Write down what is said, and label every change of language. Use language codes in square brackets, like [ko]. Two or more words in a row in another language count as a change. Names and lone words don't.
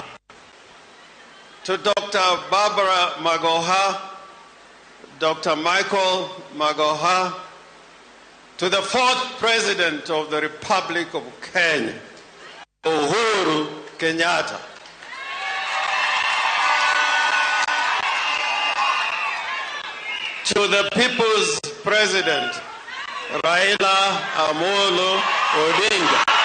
[en] To Dr. Barbara Magoha, Dr. Michael Magoha, to the fourth President of the Republic of Kenya, Uhuru Kenyatta. To the People's President, Raila Amolo Odinga.